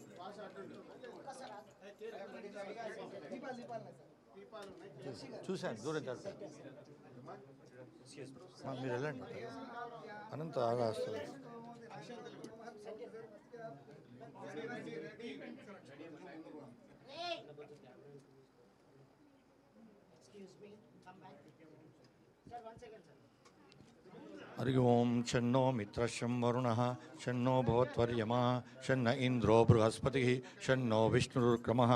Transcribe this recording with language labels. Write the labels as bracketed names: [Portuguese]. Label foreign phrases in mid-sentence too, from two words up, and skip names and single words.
[Telugu] చూశాను దూరం చేస్తాను మీరు వెళ్ళండి అనంత ఆగా వస్తుంది [Sanskrit] हरि ओं शन्नो मित्रशं वरुणः शन्नो भवत्वर्यमा शन्न इन्द्रो बृहस्पतिः शन्नो विष्णुरुक्रमः